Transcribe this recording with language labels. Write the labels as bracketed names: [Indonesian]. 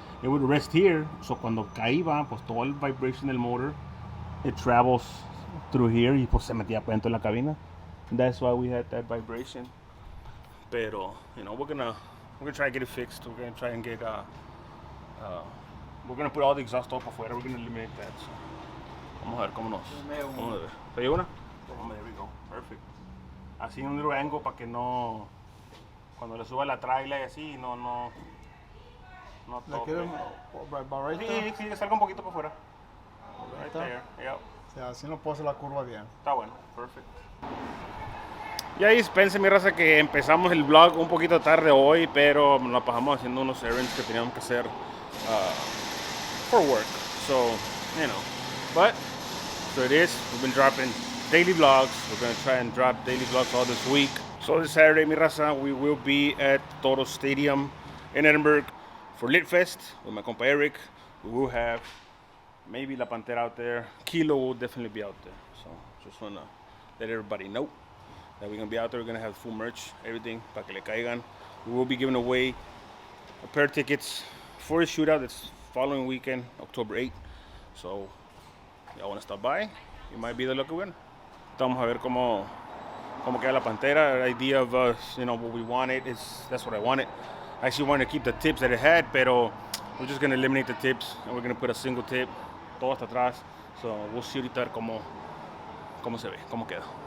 [English] It would rest here, so [Spanish] cuando caía, pues todo el vibration del motor, [English] it travels through here [Spanish] y pues se metía dentro de la cabina. [English] That's why we had that vibration. Pero, you know, we're gonna try to get it fixed. We're gonna try and get we're gonna put all the exhaust off afuera. We're gonna eliminate that. [Spanish] So, vamos a ver cómo nos. Vamos a ver. ¿Te llevo una? [English] There we go. Perfect. [Spanish] Así un [English] little angle [Spanish] para que no, cuando le suba la trailer y así, no toque. [English] Right there? [Spanish] Sí, que salga un poquito para afuera. [English] Right there. Yep. [Spanish] O sea, así no puedo hacer la curva bien. Está bueno. Perfect. Y ahí dispense mi raza que empezamos el vlog un poquito tarde hoy, pero nos la pasamos haciendo unos errands que teníamos que hacer [English] for work. So, you know. But, so it is. We've been dropping daily vlogs. We're going to try and drop daily vlogs all this week. So this Saturday, [Spanish] mi raza, [English] we will be at Toro Stadium in Edinburgh for Lit Fest with my compa Eric. We will have maybe La Pantera out there. Kilo will definitely be out there. So just want to let everybody know that we're going to be out there. We're going to have full merch, everything, [Spanish] para que le caigan. [English] We will be giving away a pair of tickets for the shootout that's following weekend, October 8th. So, y'all want to stop by? You might be the lucky winner. [Spanish] Vamos a ver cómo queda la Pantera. [English] The idea of us, you know, what we wanted, that's what I wanted. I actually wanted to keep the tips that it had, pero we're just going to eliminate the tips, and we're going to put a single tip, [Spanish] todo hasta atrás. [English] So, we'll see [Spanish] ahorita cómo se ve, cómo queda.